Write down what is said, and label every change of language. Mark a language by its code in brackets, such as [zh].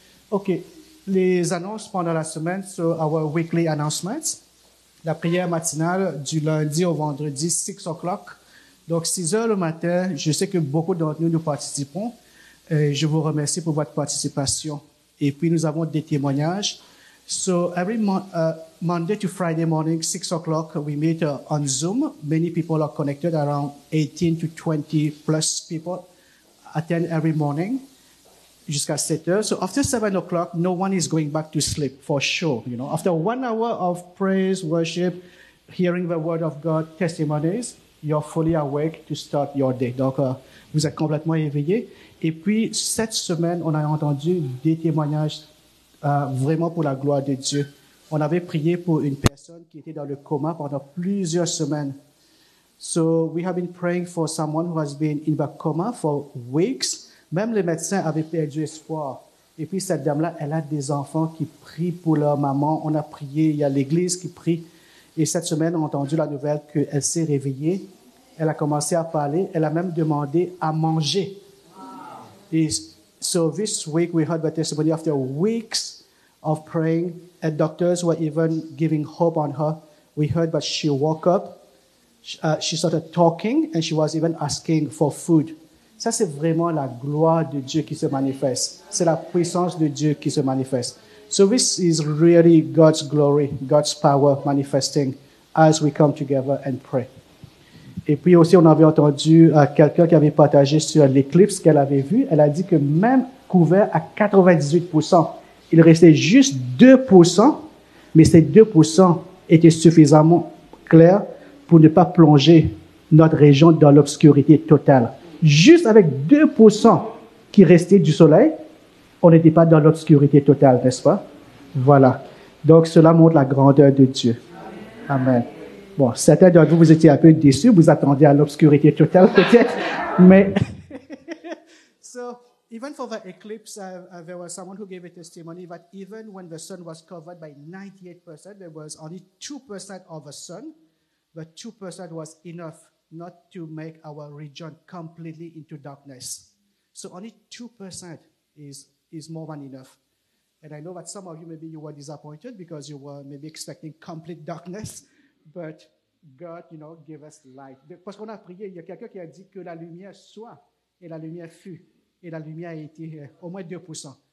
[fr] OK. Les annonces pendant la semaine, [en] so our weekly announcements. [fr] La prière matinale du lundi au vendredi, [en] 6 o'clock. [fr] Donc, 6 heures le matin. Je sais que beaucoup d'entre nous participons. Je vous remercie pour votre participation. Et puis, nous avons des témoignages. [en] So, every Monday to Friday morning, 6 o'clock, we meet on Zoom. Many people are connected, around 18 to 20 plus people attend every morning. [fr] Jusqu'à 7 heures. [en] So after 7 o'clock, no one is going back to sleep, for sure. After 1 hour of praise, worship, hearing the word of God, testimonies, you're fully awake to start your day. [fr] Donc, vous êtes complètement éveillés. Et puis, cette semaine, on a entendu des témoignages vraiment pour la gloire de Dieu. On avait prié pour une personne qui était dans le coma pendant plusieurs semaines. [en] So we have been praying for someone who has been in the coma for weeks. [fr] Même les médecins avaient perdu espoir. Et puis cette dame-là, elle a des enfants qui prient pour leur maman. On a prié, il y a l'église qui prie. Et cette semaine, on a entendu la nouvelle qu'elle s'est réveillée. Elle a commencé à parler. Elle a même demandé à manger. [en] Et so this week, we heard the testimony after weeks of praying. And doctors were even giving hope on her. We heard that she woke up. She started talking and she was even asking for food. [fr] Ça, c'est vraiment la gloire de Dieu qui se manifeste. C'est la puissance de Dieu qui se manifeste. [en] So this is really God's glory, God's power manifesting as we come together and pray. [fr] Et puis aussi, on avait entendu quelqu'un qui avait partagé sur l'éclipse qu'elle avait vue. Elle a dit que même couvert à 98%, il restait juste 2%, mais ces 2% étaient suffisamment clairs pour ne pas plonger notre région dans l'obscurité totale. Juste avec 2% qui restait du soleil, on n'était pas dans l'obscurité totale, n'est-ce pas? Voilà. Donc, cela montre la grandeur de Dieu. Amen. Bon, certains d'entre vous, vous étiez un peu déçus, vous attendiez à l'obscurité totale peut-être, mais... [en] So, even for the eclipse, there was someone who gave a testimony that even when the sun was covered by 98%, there was only 2% of the sun, but 2% was enough not to make our region completely into darkness. So only 2% is more than enough. And I know that some of you, maybe you were disappointed because you were maybe expecting complete darkness, but God, gave us light. [fr] Parce qu'on a prié, il y a quelqu'un qui a dit que la lumière soit, et la lumière fut, et la lumière a été au moins 2%.